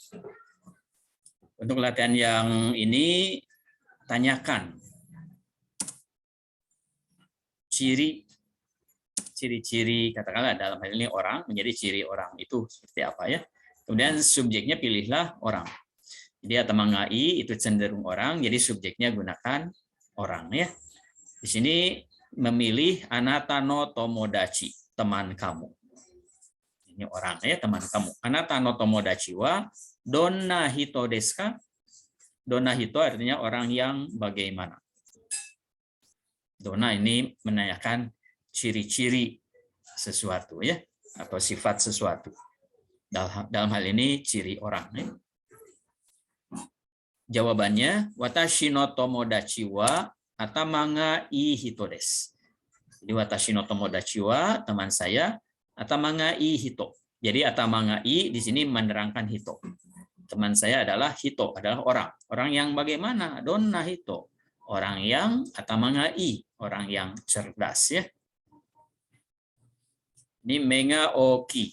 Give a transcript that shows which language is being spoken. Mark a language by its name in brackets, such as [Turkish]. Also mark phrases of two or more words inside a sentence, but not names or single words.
[Indonesian] Untuk latihan yang ini, tanyakan ciri-ciri, katakanlah dalam hal ini orang, menjadi ciri orang itu seperti apa ya. Kemudian subjeknya pilihlah orang. Jadi atamangai itu cenderung orang, jadi subjeknya gunakan orang ya. Di sini memilih [Japanese] あなたの友達, [Indonesian] teman kamu. Ini orang ya, teman kamu. [Japanese] あなたの友達はどんな人ですか? どんな人 [Indonesian] artinya orang yang bagaimana. Donna ini menanyakan ciri-ciri sesuatu ya, atau sifat sesuatu. Dalam hal ini ciri orang. Ya. Jawabannya [Japanese] 私の友達は頭がいい人です. Jadi 私の友達は [Indonesian] teman saya, [Japanese] 頭がいい人. [Indonesian] Jadi atamangai di sini menerangkan hito. Teman saya adalah hito, adalah orang. Orang yang bagaimana? [Japanese] どんな人. [Indonesian] Orang yang atamangai, orang yang cerdas ya. Ini [Japanese] 目が大きい.